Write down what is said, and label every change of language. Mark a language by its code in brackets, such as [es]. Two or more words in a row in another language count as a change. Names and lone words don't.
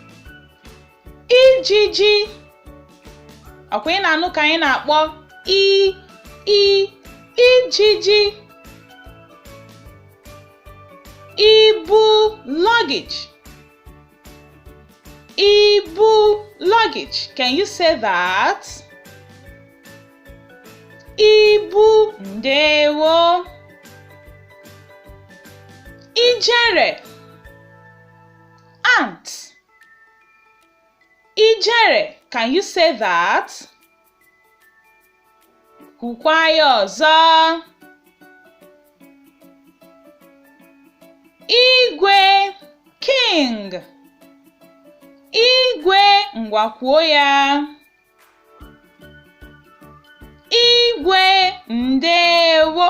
[ig] Ijiji. Ọkwa ị na-anụ ka anyị na-akpọ ijiji. Ibu, luggage. Ibu, [en] luggage. Can you say that? [ig] Ibu, ndewo. Ijere, ant. Ijere, [en] can you say that? [ig] Kwukwa ya ọzọ. Igwe, king. Igwe, ngwa kwuo ya. Igwe, ndewo.